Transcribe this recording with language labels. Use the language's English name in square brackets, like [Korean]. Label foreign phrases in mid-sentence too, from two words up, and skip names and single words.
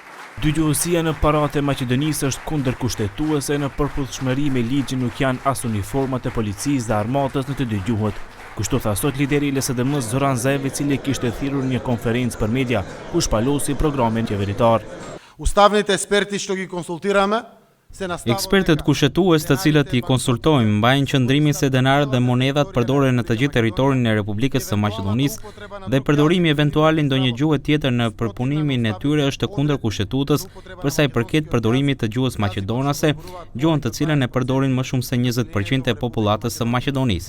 [Albanian] Dëgjuesia në paratë e Maqedonisë është kundërkushtetuese në përputhshmëri me ligjin nuk janë as uniformat e policisë dhe armatës në të dy gjuhët. Kështu tha sot lideri i LSDM-s Zoran Zaev, i cili kishte thirrur një konferencë për media ku shpalosi programin qeveritar. [Macedonian] Ustavните експерти што ги консултираме [Albanian] Ekspertët kushtetues të cilët i konsultojmë mbajnë qëndrimin se denarët dhe monedhat përdoren në të gjithë territorin e Republikës së Maqedonisë dhe përdorimi eventual i ndonjë gjuhë tjetër në përpunimin e tyre është kundër kushtetutës për sa i përket përdorimit të gjuhës maqedonase, gjuhën të cilën e përdorin më shumë se 20% e popullatës së Maqedonisë.